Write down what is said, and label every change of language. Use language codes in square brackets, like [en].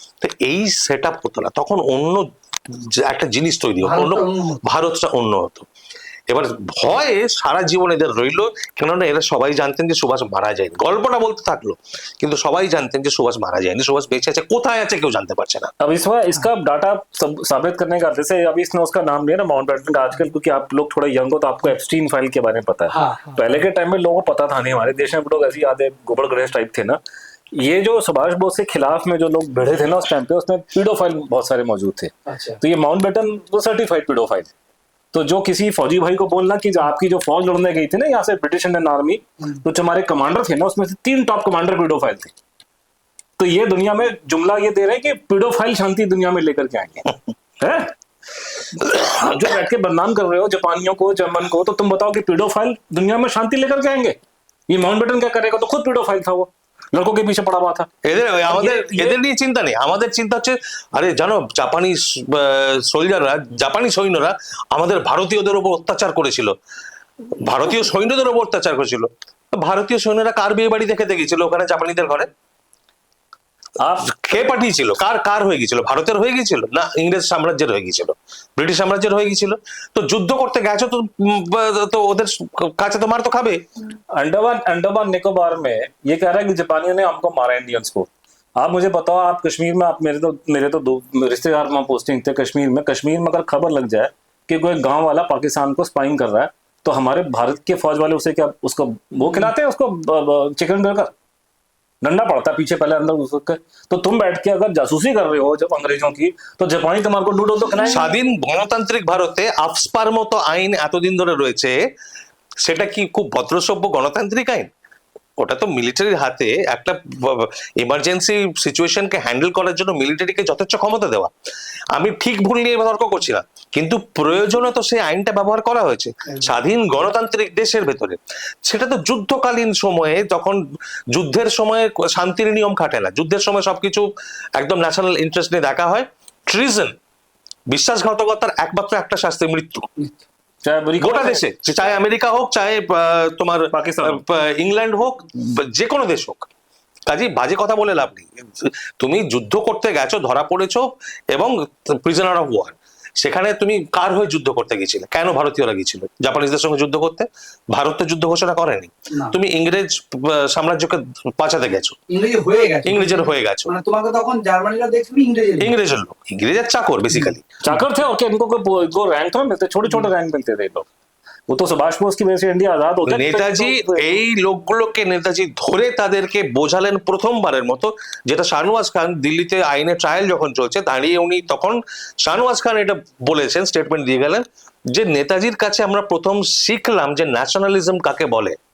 [bn] তো এই set up হতো না তখন, অন্য একটা জিনিস তৈরি হতো, ভারতটা অন্য হতো। এবার ভয়ে সারা জীবন এদের রইল, কেননা এরা সবাই জানতেন যে সুভাষ মারা যায়নি। গল্পটা বলতে থাকলো, কিন্তু সবাই জানতেন যে সুভাষ মারা যায়নি, সুভাষ বেঁচে আছে, কোথায় আছে কেউ জানতে পারছে না। [hi] अब इसका डाटा साबित करने का, जैसे अभी इसने उसका नाम लिया ना माउंट बैटन का, आजकल क्योंकि आप लोग थोड़ा यंग हो तो आपको एप्स्टीन फाइल के बारे में पता है। पहले के टाइम में लोगों को पता था नहीं, हमारे देश में लोग ऐसी यादें गोबर गणेश टाइप थे ना। ये जो सुभाष बोस के खिलाफ में जो लोग भिड़े थे ना उस टाइम पे, उसमें पीडोफाइल बहुत सारे मौजूद थे। तो ये माउंट बैटन वो सर्टिफाइड पीडोफाइल। तो जो किसी फौजी भाई को बोलना कि आपकी जो फौज लड़ने गई थी ना यहाँ से ब्रिटिश इंडियन आर्मी, तो जो हमारे कमांडर थे ना उसमें से 3 टॉप कमांडर पीडोफाइल थे। तो ये दुनिया में जुमला ये दे रहे हैं कि पीडोफाइल शांति दुनिया में लेकर के आएंगे। है जो बैठ के बदनाम कर रहे हो जापानियों को, जर्मन को, तो तुम बताओ कि पीडोफाइल दुनिया में शांति लेकर के आएंगे? ये माउंट बैटन क्या करेगा? तो खुद पीडोफाइल था, वो लड़कों के पीछे पड़ा हुआ था। [bn] এদের নিয়ে চিন্তা নেই, আমাদের চিন্তা হচ্ছে আরে জানো জাপানি সোলজাররা, জাপানি সৈন্যরা আমাদের ভারতীয়দের উপর অত্যাচার করেছিল, ভারতীয় সৈন্যদের উপর অত্যাচার করেছিল। ভারতীয় সৈন্যরা কার বিয়ে বাড়িতে খেতে গেছিল ওখানে জাপানিদের ঘরে? কে পাঠিয়েছিল? কার হয়ে গেছিল? ভারতের হয়ে গেছিল না ইংরেজ সাম্রাজ্যের হয়ে গেছিল, ব্রিটিশ সাম্রাজ্যের হয়ে গেছিল? তো যুদ্ধ করতে গেছো তো ওদের কাছে তো মার তো খাবে। [hi] अंडमान निकोबार में ये कह रहा है कि जापानियों ने हमको मारा इंडियंस को। आप मुझे बताओ, आप कश्मीर में, आप मेरे तो 2 रिश्तेदार वहां पोस्टिंग थे कश्मीर में अगर खबर लग जाए कि कोई गांव वाला पाकिस्तान को स्पाइंग कर रहा है, तो हमारे भारत के फौज वाले उसे क्या, उसको वो खिलाते हैं, उसको चिकन बर्गर, डंडा पड़ता है पीछे पहले अंदर उसके। तो तुम बैठ के अगर जासूसी कर रहे हो जब अंग्रेजों की, तो जापानी तुम्हारे को नूडल तो खिलाएंगे। [bn] স্বাধীন গণতান্ত্রিক ভারতে আফস্পার মতো আইন এতদিন ধরে রয়েছে, সেটা কি খুব ভদ্রসভ্য গণতান্ত্রিক আইন? ওটা তো মিলিটারির হাতে, একটা ইমার্জেন্সি সিচুয়েশনকে হ্যান্ডেল করার জন্য মিলিটারিকে যথেষ্ট ক্ষমতা দেওয়া। আমি ঠিক ভুল নিয়ে তর্ক করছি না, কিন্তু প্রয়োজনে তো সেই আইনটা ব্যবহার করা হয়েছে স্বাধীন গণতান্ত্রিক দেশের ভেতরে। সেটা তো যুদ্ধকালীন সময়ে, যখন যুদ্ধের সময় শান্তির নিয়ম খাটে না, যুদ্ধের সময় সবকিছু একদম ন্যাশনাল ইন্টারেস্ট নিয়ে দেখা হয়। ট্রিজন, বিশ্বাসঘাতকতার একমাত্র একটা শাস্তি মৃত্যু, গোটা দেশে, চাहे আমেরিকা হোক, চাहे তোমার পাকিস্তান, ইংল্যান্ড হোক, যে কোনো দেশ হোক। কাজে বাজে কথা বলে লাভ নেই। তুমি যুদ্ধ করতে গেছো, ধরা পড়েছো এবং প্রিজনার অফ ওয়ার, সেখানে তুমি কার হয়ে যুদ্ধ করতে গেছিলে? কেন ভারতীয়রা গিয়েছিল জাপানিজদের সঙ্গে যুদ্ধ করতে? ভারত তো যুদ্ধ ঘোষণা করেনি, তুমি ইংরেজ সাম্রাজ্যকে বাঁচাতে গেছো, ইংরেজের হয়ে গেছো। মানে তোমাকে তখন জার্মানিরা দেখবে [hi] इंग्रेजर लोग, इंग्रेजर चाकर बेसिकली, चाकर थे और इनको रैंक तो मिलते, छोटे छोटे रैंक मिलते थे लोग। वो तो सुभाष बोस की वजह से इंडिया आजाद होता है। [bn] নেতাজি এই লোকগুলোকে নেতাজি ধরে তাদেরকে বোঝালেন প্রথমবারের মতো, যেটা শাহনওয়াজ খান দিল্লিতে আইনে ট্রায়াল যখন চলছে দাঁড়িয়ে উনি তখন শাহনওয়াজ খান এটা বলেছেন, স্টেটমেন্ট দিয়ে গেলেন যে নেতাজির কাছে আমরা প্রথম শিখলাম যে ন্যাশনালিজম কাকে বলে।